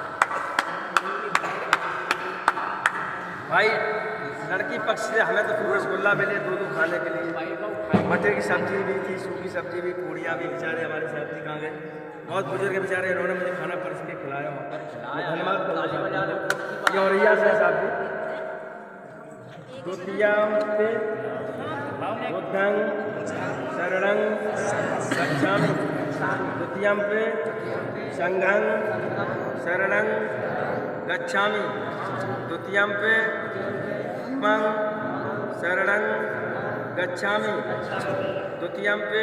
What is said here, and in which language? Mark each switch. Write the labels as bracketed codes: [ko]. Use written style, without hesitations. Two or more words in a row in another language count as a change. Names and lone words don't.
[hi] भाई लड़की पक्ष से हमें तो खूब रसगुल्ला मिले 2-2 खाने के लिए, मटर की सब्जी भी थी, सूखी सब्जी भी, पूड़ियाँ भी, बेचारे हमारे साथी कहाँ गए। बहुत बुजुर्ग बेचारे, इन्होंने मुझे खाना परस के खिलाया वहाँ पर, धन्यवाद। ये औरैया से साहब जी। [pi] द्वितीयां पे बुद्धं शरणं गच्छामि, द्वितीयं पे संघं शरणं गच्छामि, द्वितीयं पे धम्मं शरणं गच्छामि, द्वितीयं पे